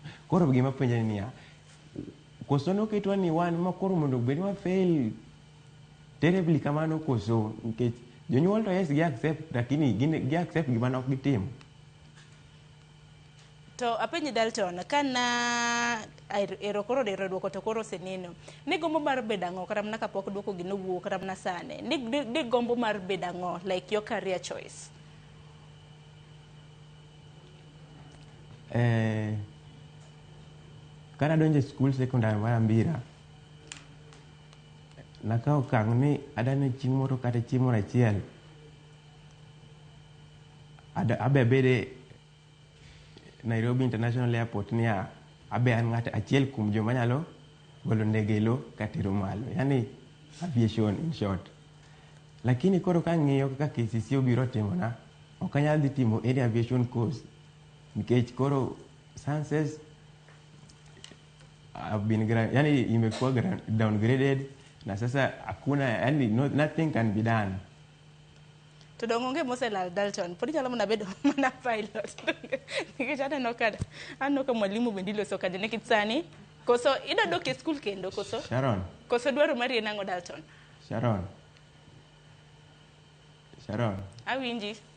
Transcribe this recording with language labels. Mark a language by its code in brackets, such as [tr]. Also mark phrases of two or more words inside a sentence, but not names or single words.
[luo] Koro gima penje niya, koso noketwa ni wan ma koro mondo bed ma [en] fail terribly [luo] kamano koso, nikech jonyuol to yes gi accept, lakini gi accept gima nok gitimo. To apenji Dalton, kana ero koro dero duoko to koro seneno. Ni gombo mar bedango kata mana kapok duoko gi nowuok kata mana sane. Ni gombo mar bedango [en] like your career choice. [luo] Kana donje school secondary mar Nyambira, nakao kang' ni adane chieng' moro kata chieng' moro achiel abe bede Nairobi International Airport niya abe an ng'at achiel kuom joma nyalo golo ndege lo katero malo, yani [en] aviation in short. [luo] Lakini koro ka ng'iyo kaka KCC obiro timona, ok anyal dhi timo [en] any aviation course [luo] nikech koro [en] sciences have been [sw] yani imekuwa downgraded na sasa hakuna, yani [en] nothing can be done. [luo] To dongonge moselal Dalton, podi nyalo mana bedo mana pilot. Nikech aneno ka mwalimu bende iloso kade nikech sani koso ida dok e school kendo koso Sharon, koso dwaro mari nango Dalton. Sharon Awinji.